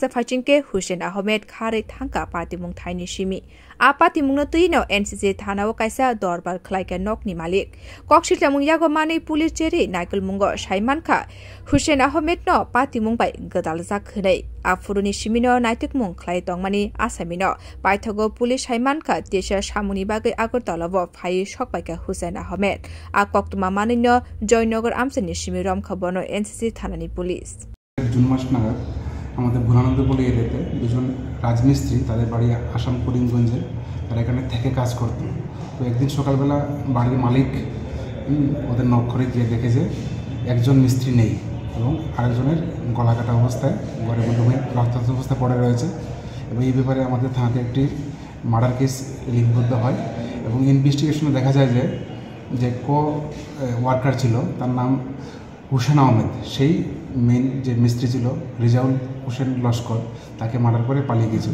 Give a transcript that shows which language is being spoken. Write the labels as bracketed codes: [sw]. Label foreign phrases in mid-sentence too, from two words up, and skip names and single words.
[trp] फाइचिंके हुसेन आहमेद खारै थांका पार्टीमुं थाइनि सिमी आ पार्टीमुंनो तुइनो NCC थानाव काइसा दरबार खलाइका नकनि मालिक कक्सिलटा मुं यागो मानै पुलिस जेरि नाइकल मुंगो साइमानखा हुसेन आहमेद न पार्टीमुं बाय गदाल जाखनै आफुरुनि सिमिनो नाइतिक मुं खलाइ तंमानि आसामिनो पाइथगो पुलिस साइमानखा देशा सामुनि बागै आगर तलबो फाइ सकबाइका हुसेन आहमेद आ कक्तुमा मानैनो जयनगर आमसानि सिमी रमखाबनो NCC थानानि पुलिस [bn] জুন মাস নাগাদ আমাদের ভুলানন্দপল্লী এরিয়াতে দুজন রাজমিস্ত্রি তাদের বাড়ি আসাম করিমগঞ্জে তারা এখানে থেকে কাজ করত। তো একদিন সকালবেলা বাড়ির মালিক ওদের নক করে গিয়ে দেখে যে একজন মিস্ত্রি নেই এবং আরেকজনের গলা কাটা অবস্থায় ঘরের মধ্যে রক্তাক্ত অবস্থায় পড়ে রয়েছে এবং এই ব্যাপারে আমাদের থানাতে একটি [en] murder case [bn] লিপিবদ্ধ হয় এবং ইনভেস্টিগেশনে দেখা যায় যে ওয়ার্কার ছিল তার নাম হুসেন আহমেদ, সেই মেন যে মিস্ত্রি ছিল রেজাউল হোসেন লস্কর তাকে মার্ডার করে পালিয়ে গিয়েছিল।